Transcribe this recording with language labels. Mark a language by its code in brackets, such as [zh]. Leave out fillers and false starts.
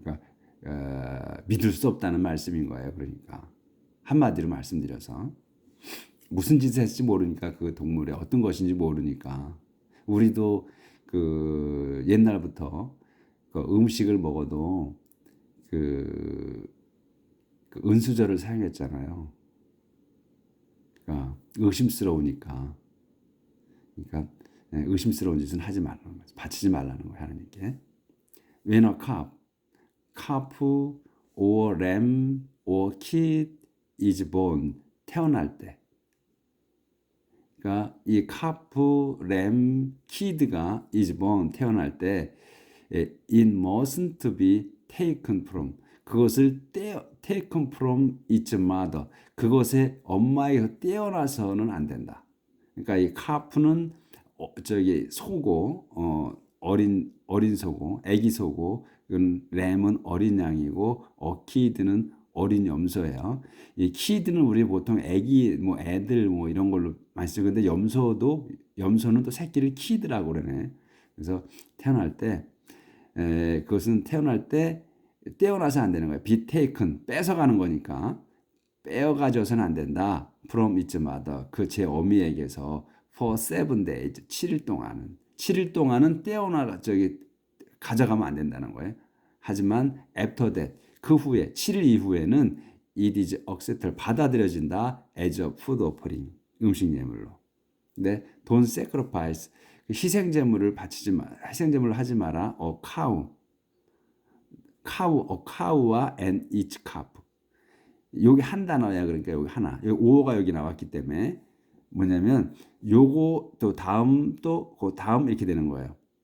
[ko] 그러니까 믿을 수 없다는 말씀인 거예요. 그러니까 한마디로 말씀드려서 무슨 짓을 했을지 모르니까 그 동물의 어떤 것인지 모르니까 우리도 그 옛날부터 그 음식을 먹어도 그, 그 은수저를 사용했잖아요. 그러니까 의심스러우니까. 그러니까 의심스러운 짓은 하지 말라는 거죠. 바치지 말라는 거예요. 하나님께. [en] When a calf or lamb or kid is born, [ko] 태어날 때. [en] 그러니까 이 calf, lamb, kid가 is born, [ko] 태어날 때 [en] it mustn't be taken from, 그것을 taken from its mother, [ko] 그것의 엄마에게서 떼어나서는 안 된다. 그러니까 이 calf는 저기 소고, 어린 소고, 애기 소고, 램은 어린 양이고, 키드는 어린 염소예요. 이 키드는 우리 보통 애기, 뭐 애들 뭐 이런 걸로 많이 쓰는데 염소는 또 새끼를 키드라고 그러네. 그래서 태어날 때 그것은 태어날 때 떼어나서 안 되는 거예요. [en] be taken, [ko] 뺏어가는 거니까 빼어가져서는 안 된다. [en] from its mother, [ko] 그 제 어미에게서 [en] for 7 days, [ko] 7일 동안은 떼어나 가져가면 안 된다는 거예요. 하지만 [en] after that, [ko] 그 후에 7일 이후에는 [en] it is accepted, [ko] 받아들여진다. [en] as a food offering, [ko] 음식 예물로. 근데 [en] don't sacrifice, [ko] 희생제물을 하지 마라. cow와 [en] and its calf. [ko] 여기 한 단어야. 그러니까 여기 하나. 여기 오어가 여기 나왔기 때문에 뭐냐면 요거 또 다음 또 그 다음 이렇게 되는 거예요.